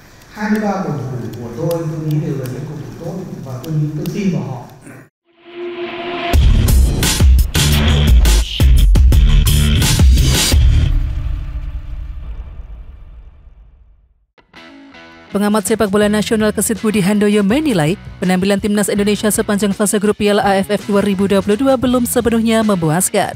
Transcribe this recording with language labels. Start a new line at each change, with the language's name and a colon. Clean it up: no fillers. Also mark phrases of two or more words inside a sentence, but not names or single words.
Vietnamese: 23 cầu thủ của tôi nghĩ đều là những cầu thủ tốt và tôi tin vào họ.
Indonesian: Pengamat sepak bola nasional Kesit Budi Handoyo menilai penampilan timnas Indonesia sepanjang fase grup Piala AFF 2022 belum sepenuhnya memuaskan.